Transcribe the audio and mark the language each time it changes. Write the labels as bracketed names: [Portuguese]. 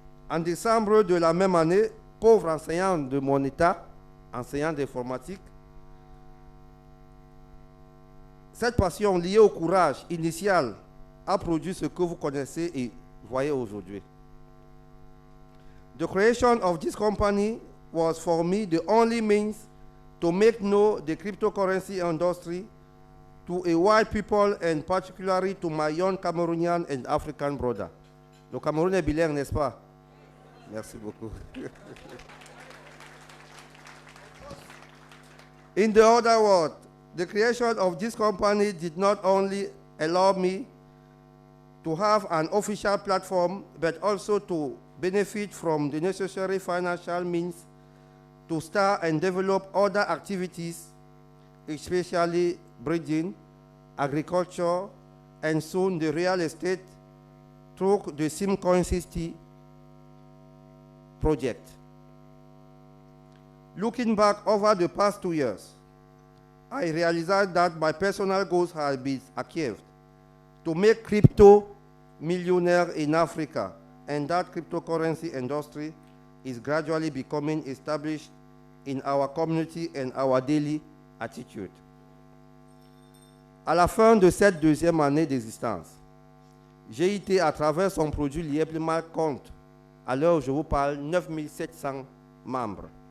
[French] En décembre de la même année, pauvre enseignant de mon état, enseignant d'informatique, cette passion liée au courage initial a produit ce que vous connaissez et voyez aujourd'hui. [English] The creation of this company was for me the only means to make know the cryptocurrency industry to a white people and particularly to my young Cameroonian and African brother. [French] Le Cameroun est bilingue, n'est-ce pas? Merci beaucoup. [English] In the other words, the creation of this company did not only allow me to have an official platform, but also to benefit from the necessary financial means to start and develop other activities, especially breeding, agriculture, and soon the real estate through the Simcoin City project. Looking back over the past 2 years, I realized that my personal goals have been achieved to make crypto millionaire in Africa, and that cryptocurrency industry is gradually becoming established in our community and our daily attitude. [French] À la fin de cette deuxième année d'existence, GIT, à travers son produit Lieblimal, compte, à l'heure où je vous parle, 9700 membres.